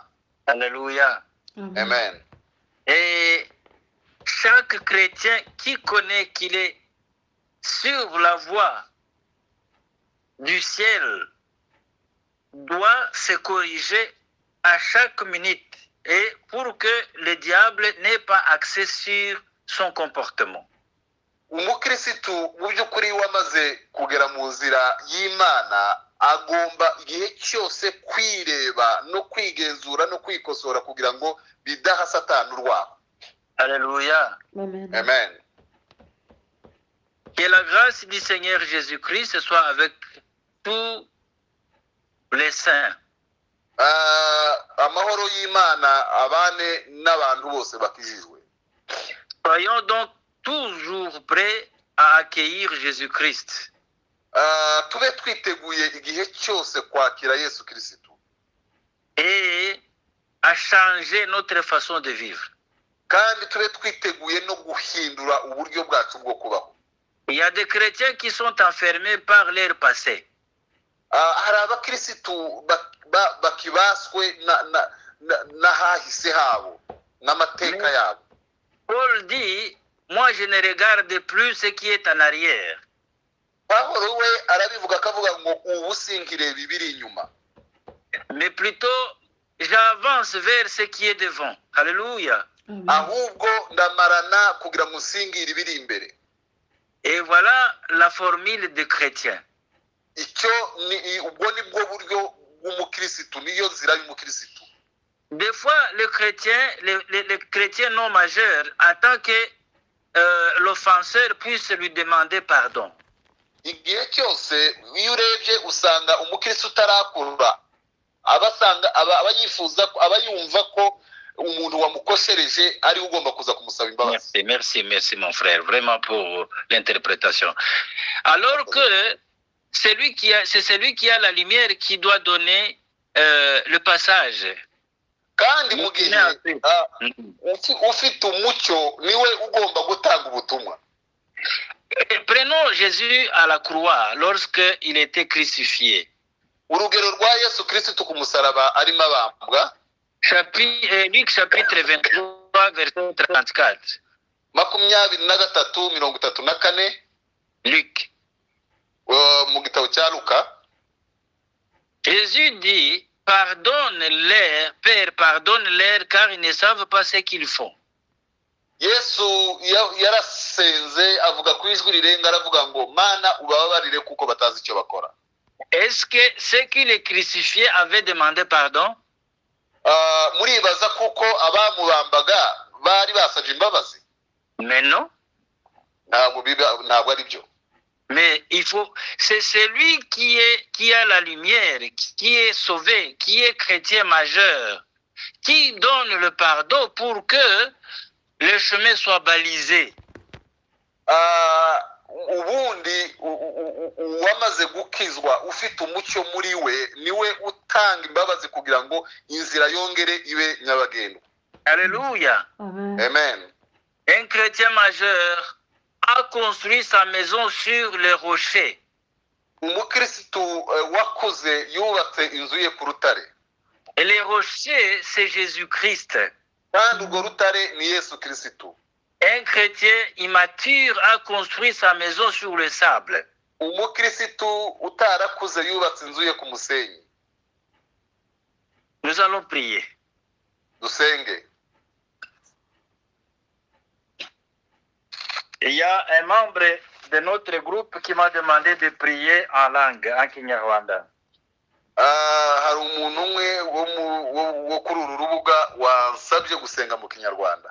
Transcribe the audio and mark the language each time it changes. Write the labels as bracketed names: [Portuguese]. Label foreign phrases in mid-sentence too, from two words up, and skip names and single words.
[French] Alléluia. Amen. Et chaque chrétien qui connaît qu'il est sur la voie du ciel doit se corriger à chaque minute et pour que le diable n'ait pas accès sur son comportement. [Kinyarwanda] Umukirisitu mu by'ukuri wamaze kugera mu nzira y'Imana agomba igihe cyose kwireba no kwigenzura no kwikosora kugira ngo bidaha Satani urwaho. [French] Alléluia. Amen. Amen. Que la grâce du Seigneur Jésus-Christ soit avec tous les saints. [Kinyarwanda] Amahoro y'Imana abane n'abantu bose bakijijwe. [French] Soyons donc toujours prêts à accueillir Jésus-Christ. [Kinyarwanda] Tube twiteguye igihe cyose kwakira Yesu Kristo. [French] Et à changer notre façon de vivre. [Kinyarwanda] Kandi tube twiteguye no guhindura uburyo bwacu bwo kubaho. [French] Il y a des chrétiens qui sont enfermés par leur passé. [Kinyarwanda] Hari abakirisitu bakibaswe n'ahahise habo n'amateka yabo. [French] Paul dit, moi je ne regarde plus ce qui est en arrière. [Kinyarwanda] Pawulo we arabivuga akavuga ngo ubu sinkireba ibiri inyuma. [French] Mais plutôt j'avance vers ce qui est devant. Alléluia. [Kinyarwanda] Ahubwo ndamarana kugira ngo singire ibiri imbere. [French] Et voilà la formule des chrétiens. [Kinyarwanda] Icyo ni ubwo nibwo buryo bw'umukirisitu niyo nzira y'umukirisitu. [French] Des fois les chrétiens non majeurs attendent que l'offenseur puisse lui demander pardon. [Kinyarwanda] igihe cyose iyo urebye usanga umukristo utarakura aba yifuza aba yumva ko umuntu wamukoshereje ari ugomba kuza kumusaba imbabazi. [French] Merci mon frère, vraiment pour l'interprétation. Alors que c'est celui qui a la lumière qui doit donner le passage. [Kinyarwanda] Kandi mu gihe ufite umucyo niwe ugomba gutanga ubutumwa. [French] Prenons Jésus à la croix lorsqu'il était crucifié. [Kinyarwanda] Urugero rwa Yesu Kristo ku musaraba arimo abambwa. [French] Luc chapitre 23 verset 34. [Kinyarwanda] Makumyabiri na gatatu mirongo itatu na kane. [French] Luc. [Kinyarwanda] Mu gitabo cya Luka. [French] Jésus dit, pardonne-leur, Père, pardonne-leur, car ils ne savent pas ce qu'ils font. [Kinyarwanda] Yesu yarasenze avuga ku ijwi rirenga aravuga ngo Mana ubabarire kuko batazi icyo bakora. [French] Est-ce que ceux qui les crucifiaient avaient demandé pardon? [Kinyarwanda] Muribaza kuko abamubambaga bari basabye imbabazi? [French] Mais non. [Kinyarwanda] Ntabwo ari byo. [French] Mais c'est celui qui a la lumière, qui est sauvé, qui est chrétien majeur, qui donne le pardon pour que le chemin soit balisé. [Kinyarwanda] Ubundi wamaze gukizwa ufite umucyo muri we niwe utanga imbabazi kugira ngo inzira yongere ibe nyabagendwa. [French] Alléluia. Amen. Un chrétien majeur a construit sa maison sur le rocher. [Kinyarwanda] Umukristo wakuze yubatse inzu ye ku rutare. [French] Et le rocher, c'est Jésus-Christ. [Kinyarwanda] Kandi urwo rutare ni Yesu Kristo. [French] Un chrétien immature a construit sa maison sur le sable. [Kinyarwanda] Umukristo utarakuze yubatse inzu ye ku musenyi. [French] Nous allons prier. [Kinyarwanda] Dusenge. [French] Il y a un membre de notre groupe qui m'a demandé de prier en langue, en Kinyarwanda. [Kinyarwanda] Hari umuntu umwe wo kuri uru rubuga wansabye gusenga mu Kinyarwanda.